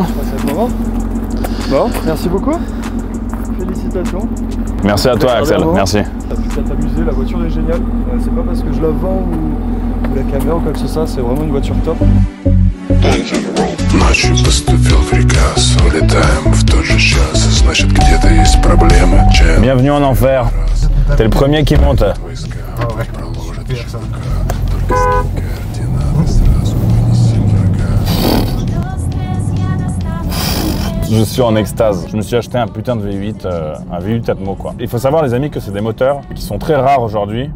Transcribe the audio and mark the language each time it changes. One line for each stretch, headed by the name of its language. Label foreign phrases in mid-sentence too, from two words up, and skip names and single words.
French: C'est le moment. Bon, merci beaucoup. Félicitations. Merci à toi, Axel. Merci. T'as pu qu'à t'amuser, la voiture est géniale. C'est pas parce que je la vends ou la caméra ou quoi que ce soit, c'est vraiment une voiture top.
Russian: Ночью поступил приказ, улетаем в тот же час, значит где-то есть проблемы.
French: Bienvenue en enfer. T'es le premier qui monte. Je suis en extase. Je me suis acheté un putain de V8, un V8 Atmo quoi. Il faut savoir les amis que c'est des moteurs qui sont très rares aujourd'hui.